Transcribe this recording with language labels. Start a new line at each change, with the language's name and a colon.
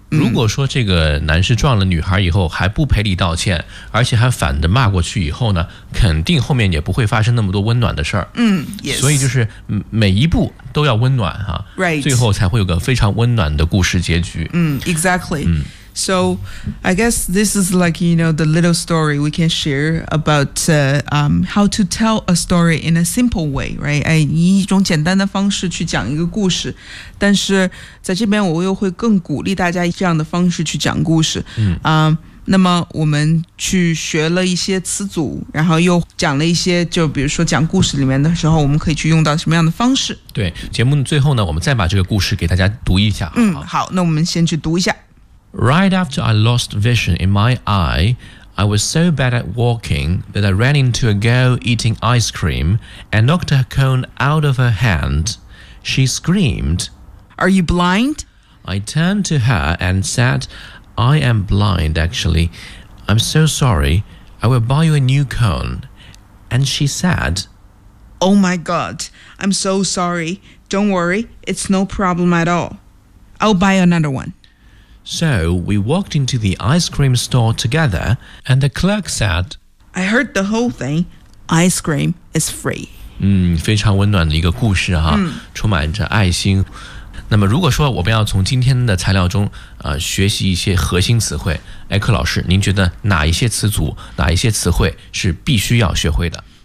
Chinese: 如果说这个男士撞了女孩以后还不赔礼道歉，而且还反着骂过去以后呢，肯定后面也不会发生那么多温暖的事儿。
English: 嗯、yes.
Chinese: 所以就是每一步都要温暖哈、啊
English: right.
Chinese: 最后才会有个非常温暖的故事结局。
English: 嗯 exactly. 嗯 So I guess this is like, you know, the little story we can share about how to tell a story in a simple way, right?
Chinese: 哎，以一种简单的方式去讲一个故事，但是在这边我又会更鼓励大家这样的方式去讲故事。嗯、那么我们去学了一些词组，然后又讲了一些，就比如说讲故事里面的时候我们可以去用到什么样的方式。对，节目最后呢，我们再把这个故事给大家读一下。嗯，好，那我们先去读一下。
English: Right after I lost vision in my eye, I was so bad at walking that I ran into a girl eating ice cream and knocked her cone out of her hand. She screamed, Are you blind? I turned to her and said, I am blind, actually. I'm so sorry. I will buy you a new cone. And she said, Oh my God, I'm so sorry. Don't worry, it's no problem at all. I'll buy another one. So we walked into the ice cream store together, and the clerk said, I heard the whole thing. Ice cream is free.
Chinese: 嗯，非常温暖的一个故事哈、嗯、充满着爱心。那么如果说我们要从今天的材料中、学习一些核心词汇，哎，柯老师，您觉得哪一些词组，哪一些词汇是必须要学会的？